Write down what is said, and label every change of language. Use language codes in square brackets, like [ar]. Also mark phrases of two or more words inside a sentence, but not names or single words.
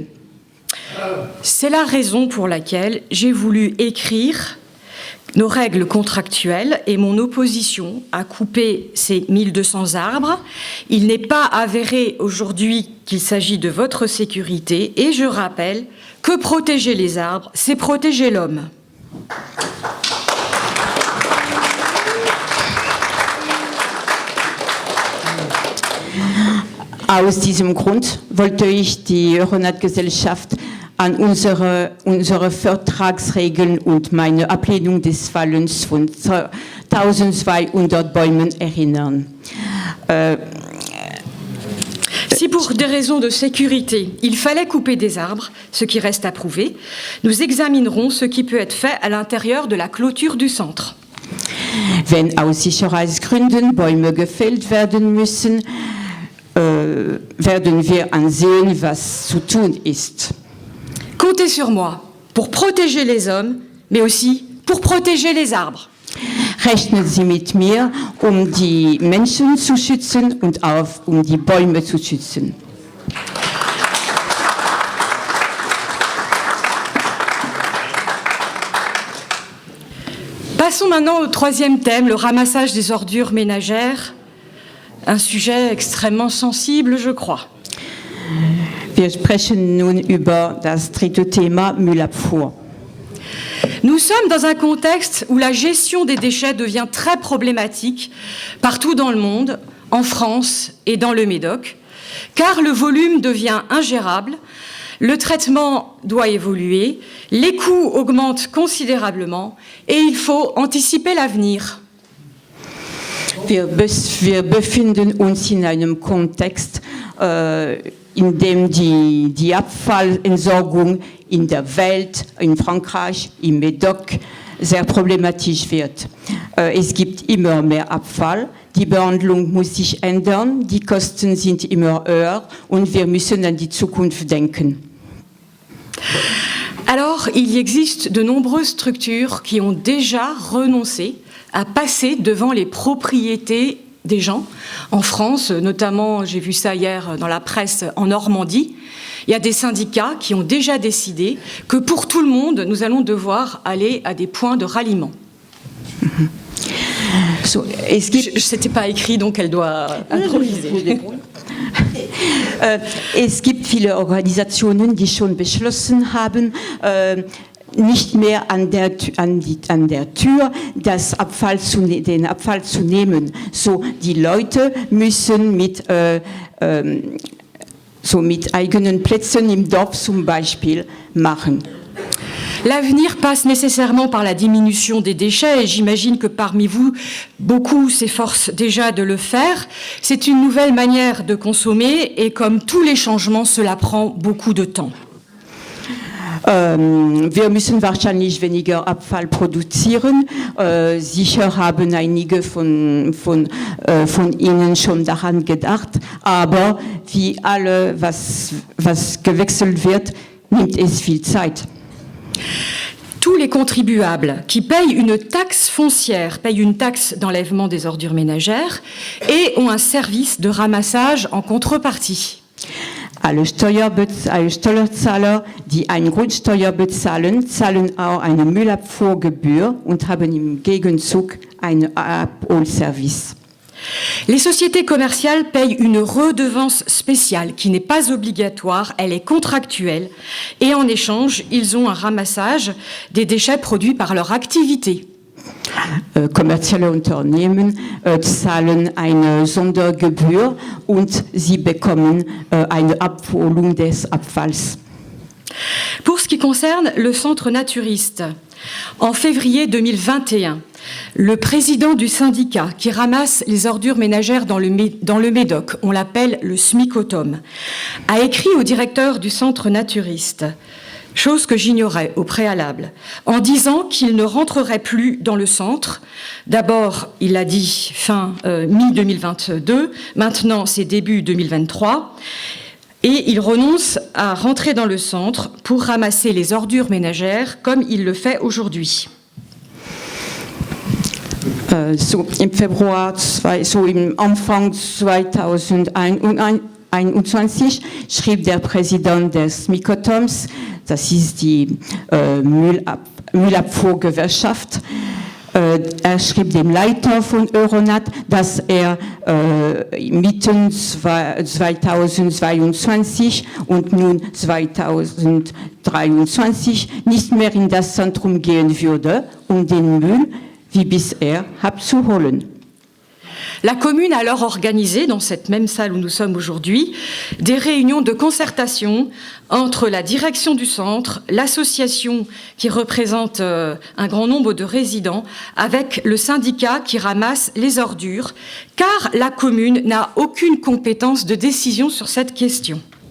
[fr] C'est la raison pour laquelle j'ai voulu écrire nos règles contractuelles et mon opposition à couper ces 1200 arbres. Il n'est pas avéré aujourd'hui qu'il s'agit de votre sécurité et je rappelle que protéger les arbres, c'est protéger l'homme. [de] Aus diesem Grund wollte ich die Euronat-Gesellschaft an unsere Vertragsregeln und meine Ablehnung des Fallens von 1200 Bäumen erinnern. [fr] Si pour des raisons de sécurité, il fallait couper des arbres, ce qui reste à prouver, nous examinerons ce qui peut être fait à l'intérieur de la clôture du centre. [de] Wenn aus Sicherheitsgründen Bäume gefällt werden müssen, werden wir ansehen, was zu tun ist. [fr] Comptez sur moi pour protéger les hommes, mais aussi pour protéger les arbres. [de] Rechnen Sie mit mir, die Menschen zu schützen und auch die Bäume zu schützen. [fr] Passons maintenant au troisième thème, le ramassage des ordures ménagères. Un sujet extrêmement sensible, je crois. [de] Wir sprechen nun über das dritte Thema, Müllabfuhr. [fr] Nous sommes dans un contexte où la gestion des déchets devient très problématique partout dans le monde, en France et dans le Médoc, car le volume devient ingérable, le traitement doit évoluer, les coûts augmentent considérablement et il faut anticiper l'avenir. [de] Wir befinden uns in einem Kontext, in dem die Abfallentsorgung in der Welt, in Frankreich, im Médoc, sehr problematisch wird. Es gibt immer mehr Abfall, die Behandlung muss sich ändern, die Kosten sind immer höher und wir müssen an die Zukunft denken. [fr] Alors, il existe de nombreuses structures qui ont déjà renoncé à passer devant les propriétés des gens. En France, notamment, j'ai vu ça hier dans la presse en Normandie, il y a des syndicats qui ont déjà décidé que pour tout le monde, nous allons devoir aller à des points de ralliement. So, c'était pas écrit, donc elle doit improviser. [de] Es gibt viele Organisationen, die schon beschlossen haben, nicht mehr an der Tür den Abfall zu nehmen. So, die Leute müssen mit eigenen Plätzen im Dorf zum Beispiel machen. [fr] L'avenir passe nécessairement par la diminution des déchets et j'imagine que parmi vous, beaucoup s'efforcent déjà de le faire. C'est une nouvelle manière de consommer et comme tous les changements, cela prend beaucoup de temps. [de] Wir müssen wahrscheinlich weniger Abfall produzieren. Sicher haben einige von Ihnen schon daran gedacht, aber wie was gewechselt wird, nimmt es viel Zeit. [fr] Tous les contribuables qui payent une taxe foncière payent une taxe d'enlèvement des ordures ménagères et ont un service de ramassage en contrepartie. [de] Alle Steuerzahler, die eine Grundsteuer bezahlen, zahlen auch eine Müllabfuhrgebühr und haben im Gegenzug einen Abholservice. [fr] Les sociétés commerciales payent une redevance spéciale qui n'est pas obligatoire, elle est contractuelle et en échange, ils ont un ramassage des déchets produits par leur activité. [de] Kommerzielle Unternehmen zahlen eine Sondergebühr und sie bekommen eine Abholung des Abfalls. [fr] Pour ce qui concerne le centre naturiste, en février 2021, le président du syndicat qui ramasse les ordures ménagères dans le Médoc, on l'appelle le SMICOTOM, a écrit au directeur du centre naturiste, chose que j'ignorais au préalable, en disant qu'il ne rentrerait plus dans le centre. D'abord, il a dit fin mi-2022, maintenant c'est début 2023, et il renonce à rentrer dans le centre pour ramasser les ordures ménagères comme il le fait aujourd'hui. [de] Im Februar, im Anfang 2021 schrieb der Präsident des SMICOTOMs, das ist die Müllabfuhrgewerkschaft, er schrieb dem Leiter von Euronat, dass er mitten 2022 und nun 2023 nicht mehr in das Zentrum gehen würde, um den Müll wie bisher abzuholen. [fr] La commune a alors organisé, dans cette même salle où nous sommes aujourd'hui, des réunions de concertation entre la direction du centre, l'association qui représente un grand nombre de résidents, avec le syndicat qui ramasse les ordures, car la commune n'a aucune compétence de décision sur cette question.